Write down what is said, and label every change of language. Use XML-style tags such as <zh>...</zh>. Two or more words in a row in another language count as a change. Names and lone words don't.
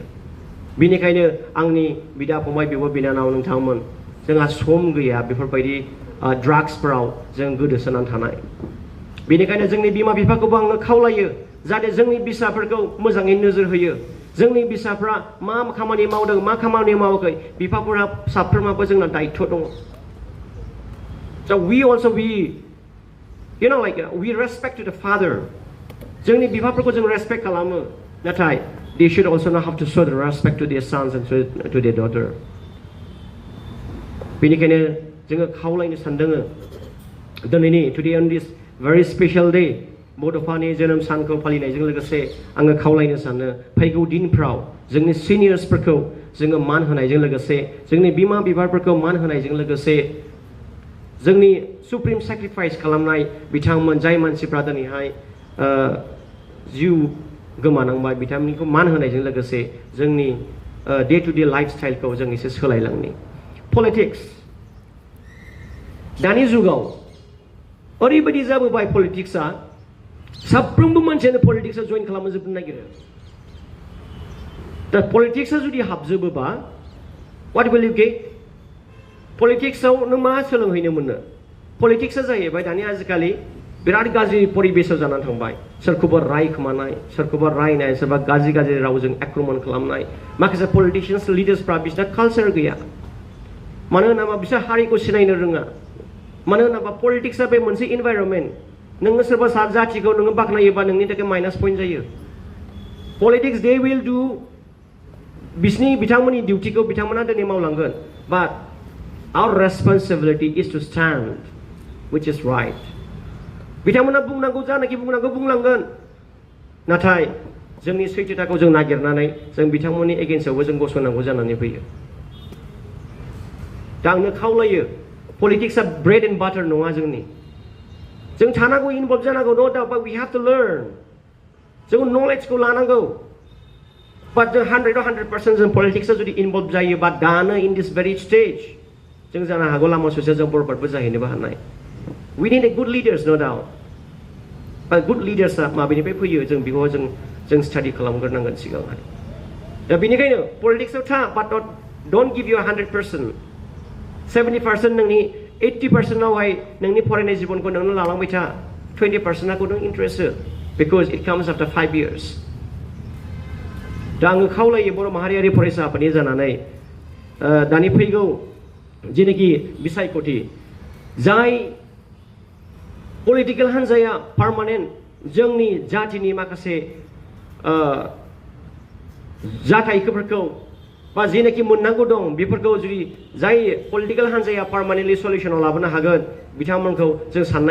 <brx>बिनिखायनो आंनि बिदा फंबाय बिब' बिनानाव नोंथांमोन जोंहा सम गैया बेफोरबायदि ड्राग्सफोराव जों गोदोसोनानै थानाय. बेनिखायनो जोंनि बिमा बिफाखौबो आङो खावलायो जाहाथे जोंनि बिसाफोरखौ मोजाङै नोजोर होयो. जोंनि बिसाफ्रा मा खामानि मावदों मा खामानि मावाखै बिफाफोरा साफ्रोमाबो जोंना दायित्व दङ.</brx> <en>So we respect to the father.</en> <brx>जोंनि बिफाफोरखौ जों रेसपेक्ट खालामो नाथाय</brx> <en>they should also not have to show the respect to their sons and to their daughter.</en> <brx>बेनिखायनो जोङो खावलायनो सानदों दिनैनि</brx> <en>today on this very special day</en> <brx>बड'फानि जोनोम सानखौ फालिनायजों लोगोसे आङो खावलायनो सानो फैगौ दिनफ्राव जोंनि सिनियर्सफोरखौ जोङो मान होनायजों लोगोसे जोंनि बिमा बिफाफोरखौ मान होनायजों लोगोसे जोंनि सुप्रिम सेक्रिफाइस खालामनाय बिथांमोन जाय मानसिफ्रा दिनैहाय जिउ गोमानांबाय बिथांमोनखौ मान होनायजों लोगोसे जोंनि</brx> <en>day to day life style</en> <brx>जों एसे सोलायलांनि. पलिटिक्स दानि जुगाव ओरैबायदि जाबोबाय पलिटिक्सआ साफ्रोमबो मानसियानो पलिटिक्सआव जइन खालामजोबनो नागिरो. दा पलिटिक्सआ जुदि हाबजोबोबा</brx> <en>what will you get?</en> <brx>पलिटिक्सआव नों मा सोलोंहैनो मोनो पलिटिक्सआ जाहैबाय दानि आजिखालि बिराद गाज्रि परिबेसाव जानानै थांबाय सोरखौबा रायखोमानाय सोरखौबा रायनाय सोरबा गाज्रि गाज्रि रावजों आक्रमण खालामनाय माखासे</brx> <en>politicians leaders</en> <brx>बिसोरना कालचार गैया मानो होनोबा बिसोर हारिखौ सिनायनो रोङा मानो होनोबा पलिटिक्सआ बे मोनसे इनभाइरनमेन्ट नोङो सोरबा जाथिखौ नोङो बाख्नायोबा नोंनि थाखाय</brx> <en>minus point</en> <brx>जायो</brx> <en>politics they will do</en> <brx>बिसोरनि बिथांमोननि डिउटिखौ बिथांमोना दिनै मावलांगोन</brx> <en>but our responsibility is to stand which is right</en> <brx>बिथांमोना बुंनांगौ जानाखि बुंनांगौ बुंलांगोन नाथाय जोंनि सैथोथाखौ जों नागिरनानै जों बिथांमोननि एगेन्स्टआवबो जों गसंनांगौ जानानै फैयो दा आंनो खावलायो पलिटिक्सआ</brx> <en>bread and butter</en> <brx>नङा जों थानांगौ इनभल्भ जानांगौ</brx> <en>no doubt but we have to learn</en> <brx>जों नलेजखौ लानांगौ बाट जों 100% जों पलिटिक्सआव जुदि इनभल्भ जायोबा दानो</brx> <en>in this very stage</en> <brx>जों जानो हागौ लामा ससेयाव जों बरबादबो जाहैनोबो हानाय</brx> <en>We need a good leaders, no doubt. But good leaders</en> <brx>माबेनिफ्राय फैयो जों बेखौ जों स्टाडि खालामग्रोनांगोन सिगांहाय दा बेनिखायनो पलिटिक्सआव था</brx> <en>but don't give you 100% 70%</en> <brx>नोंनि 80% आवहाय नोंनि फरायनाय जिबनखौ नोंनो लालांबाय था 20%खौ नों इन्ट्रेस्ट हो</brx> <en>because it comes after 5 years</en> <brx>दा आङो खावलायो बर' माहारियारि फरायसा आफादनि जानानै दानि फैगौ जेनाखि बिसायख'थि जाय पलिटिकल हान्जाया पार्मानेन्ट जोंनि जातिनि माखासे जाथायफोरखौ बा जेनाखि मोननांगौ दं बेफोरखौ जुदि जाय पलिटिकल हान्जाया</brx> <en>permanently solution</en> <brx>लाबोनो हागोन बिथांमोनखौ जों साननाय</brx>